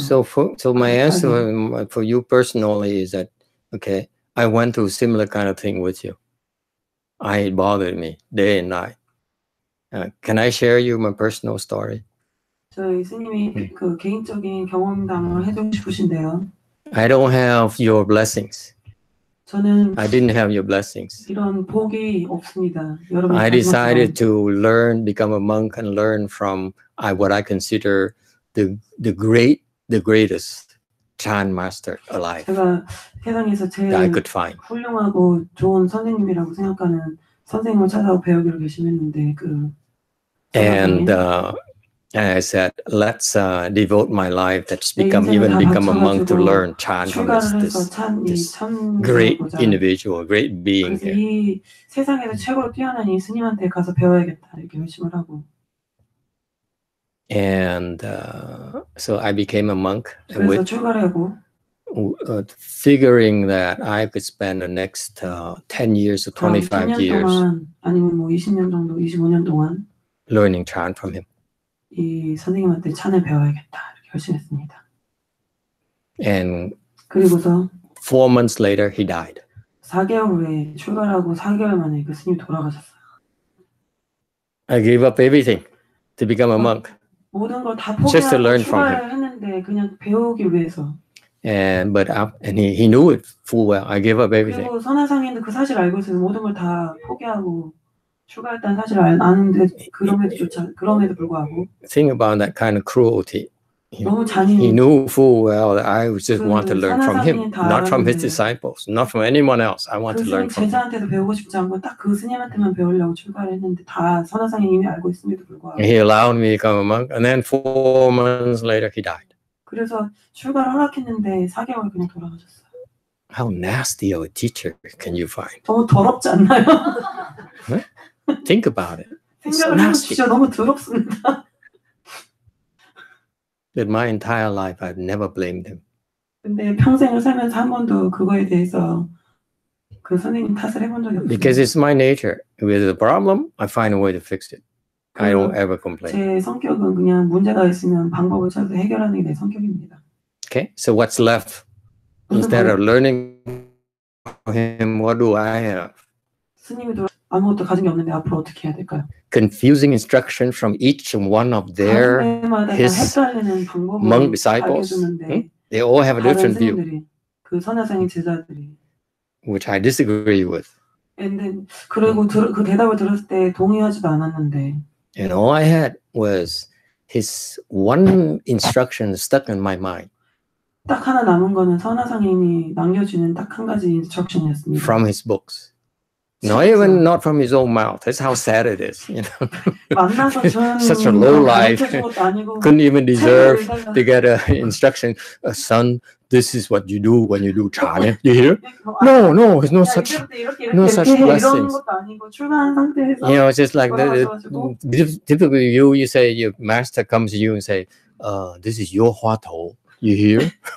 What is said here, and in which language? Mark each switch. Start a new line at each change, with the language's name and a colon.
English: So my answer for you personally is that, okay, I went through similar kind of thing with you. It bothered me day and night. Can I share you my personal story?
Korean: 저희 스님이 그 개인적인 경험담을 해주고 싶으신데요.
English: I don't have your blessings.
Korean: 저는
English: I didn't have your blessings.
Korean: 이런 복이 없습니다. 여러분.
English: I decided to become a monk and learn from what I consider the greatest Chan master alive
Korean: 제가 세상에서 제일
English: that I could find.
Korean: 훌륭하고 좋은 선생님이라고 생각하는 선생님을 찾아서 배우기로 결심했는데
English: And I said, let's devote my life. Let's become a monk to learn Chan from this great individual, great being here.
Korean: 이 세상에서 최고로 뛰어난 이 스님한테 가서 배워야겠다 이렇게 결심을 하고.
English: And so I became a monk.
Korean: 그래서 출가하고.
English: Figuring that I could spend the next 10 years or 25 years
Korean: 아니면 뭐 20년 정도, 25년 동안
English: learning Chan from him.
Korean: 이 선생님한테 찬을 배워야겠다 이렇게 결심했습니다.
English: And
Korean: 그리고서
English: 4 months later he died.
Korean: 4개월 후에 출가하고 4개월 만에 그 스님이 돌아가셨어요.
English: I gave up everything to become a monk.
Korean: 모든 걸 다
English: Just to
Korean: 포기하고
English: learn from
Korean: 출가를 했는데 그냥 배우기 위해서.
English: And he knew it full well. I gave up everything.
Korean: 그리고 선화상인도 그 사실을 알고 있어서 모든 걸 다 포기하고 출가했다는 사실을 아는데 그럼에도 불구하고.
English: Think about that kind of cruelty.
Korean: 너무 잔인히.
English: He knew full well that I just want to learn from him, not from his disciples, not from anyone else. I want to learn from him.
Korean: 제자한테도 배우고 싶지 않고 딱 그 스님한테만 배우려고 출가를 했는데 다 선화상이 이미 알고 있음에도 불구하고.
English: He allowed me to become a monk, and then 4 months later he died.
Korean: 그래서 출가를 허락했는데 4개월 그냥 돌아가셨어요.
English: How nasty of a teacher can you find?
Korean: 너무 더럽지 않나요?
English: Think about it.
Korean: 생각을 해보시죠. 너무 더럽습니다.
English: But my entire life, I've never blamed him.
Korean: 근데 평생을 살면서 한 번도 그거에 대해서 그 선생님 탓을 해본 적이 없어요.
English: Because it's my nature. If there's a problem, I find a way to fix it. I don't ever complain.
Korean: 제 성격은 그냥 문제가 있으면 방법을 찾아서 해결하는 게 내 성격입니다.
English: Okay, so what's left? Instead of learning from him, what do I have?
Korean: 스님이 아무것도 가진 게 없는데 앞으로 어떻게 해야 될까요?
English: Confusing instruction from each one of his monk disciples. They all have a different view,
Korean: 그 선화상의 제자들이.
English: which I disagree with.
Korean: 그리고 그 대답을 들었을 때 동의하지도 않았는데.
English: And all I had was his one instruction stuck in my mind.
Korean: 딱 하나 남은 거는 선화상인이 남겨주는 딱 한 가지 인스트럭션이었습니다.
English: From his books. No, even not from his own mouth. That's how sad it is. You know, such a low life. Couldn't even deserve to get an instruction. Son, this is what you do when you do Chan. You hear? No, it's no such blessings. You know, it's just like typically you say your master comes to you and say, this is your Hua Tou. You hear?